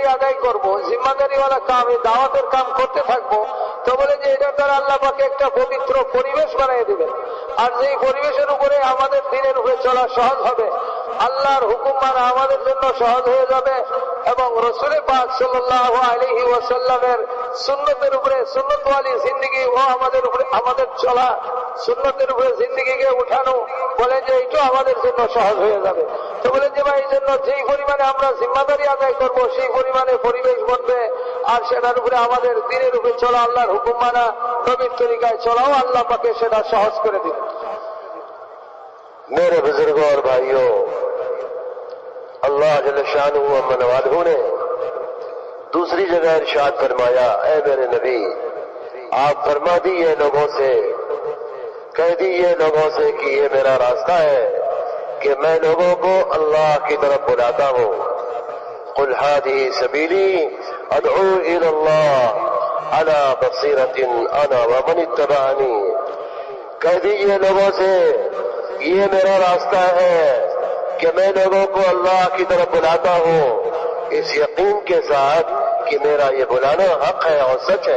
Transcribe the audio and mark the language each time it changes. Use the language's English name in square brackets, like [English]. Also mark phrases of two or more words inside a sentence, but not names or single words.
[Bangla] আদায় করব, জিম্মাদারিওয়ালা কাম এই দাওয়াতের কাম করতে থাকবো, তো বলে যে এটার দ্বারা আল্লাহ পাকে একটা পবিত্র পরিবেশ বানিয়ে দিবেন, আর যেই পরিবেশের উপরে আমাদের দিনের উপরে চলা সহজ হবে, আল্লাহর হুকুম মানা আমাদের জন্য সহজ হয়ে যাবে এবং রাসূল পাক [Arabic] صلى الله عليه وسلم [Bangla] সুন্নতের উপরে সুন্নতওয়ালি জিন্দেগি ও আমাদের উপরে আমাদের চলা সুন্নতের উপরে জিন্দেগিকে উঠানো, বলে যে এইটা আমাদের জন্য সহজ হয়ে যাবে। তো বলে যে ভাই এই জন্য যেই পরিমাণে আমরা জিম্মাদারি আদায় করবো সেই পরিমাণে পরিবেশ বনবে, আর সেটার উপরে আমাদের দিনের উপরে চলা আল্লাহর হুকুম মানা নবীর তরিকায় চলাও আল্লাহ পাকে সেটা সহজ করে দিবে। [Urdu] میرے بزرگوں اور بھائیوں، اللہ [Arabic] جل شانہ و من والہ [Urdu] نے دوسری جگہ ارشاد فرمایا، اے میرے نبی آپ فرما دیے لوگوں سے، کہہ دیے لوگوں سے کہ یہ میرا راستہ ہے کہ میں لوگوں کو اللہ کی طرف بلاتا ہوں، [Arabic] قل هذه سبیلی ادعو الی اللہ علی بصیرۃ انا ومن اتبعنی، [Urdu] کہہ دیجئے لوگوں سے یہ میرا راستہ ہے کہ میں لوگوں کو اللہ کی طرف بلاتا ہوں اس یقین کے ساتھ کہ میرا یہ بلانا حق ہے اور سچ ہے۔